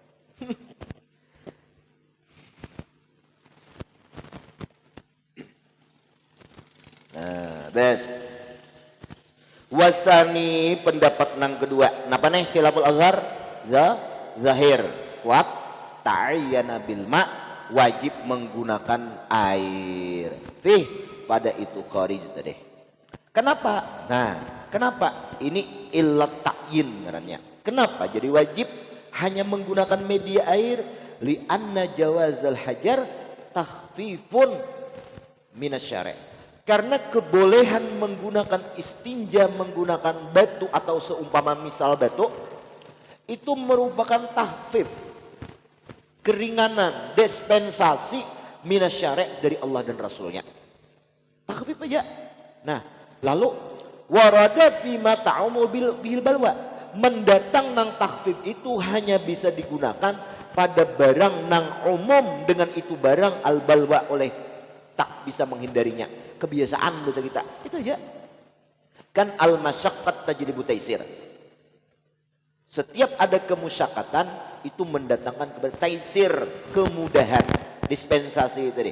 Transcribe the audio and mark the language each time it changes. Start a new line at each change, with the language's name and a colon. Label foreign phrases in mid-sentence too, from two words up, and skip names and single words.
Banjar: Nah, bes. Wasani, pendapat nang kedua. Napa nih
Arabic: خلاف الأظهر? Zahir. Kuat. تعين بالماء,
Indonesian: wajib menggunakan air. Fih, pada itu kharij tadi. Kenapa? Nah, kenapa?
Banjar: Ini
Arabic: علة التعيين
Banjar: ngarannya. Kenapa jadi wajib hanya menggunakan media air?
Arabic: لأن جواز الحجر تخفيف من الشرع'.
Indonesian: Karena kebolehan menggunakan istinja menggunakan batu atau seumpama misal batu itu merupakan tahfif, keringanan, dispensasi minasyari' dari Allah dan Rasulnya.
Banjar: Tahfif aja. Nah, lalu
Arabic: وارد فيما تعم به البلوى,
Banjar: mendatang nang tahfif itu hanya bisa digunakan pada barang nang umum dengan itu barang
Arabic: البلوى
Banjar: oleh tak bisa menghindarinya.
Indonesian: Kebiasaan bahasa kita itu aja. Kan
Arabic: المشقة تجلب التيسير.
Indonesian: Setiap ada kemusyakatan itu mendatangkan kepada taisir, kemudahan, dispensasi tadi.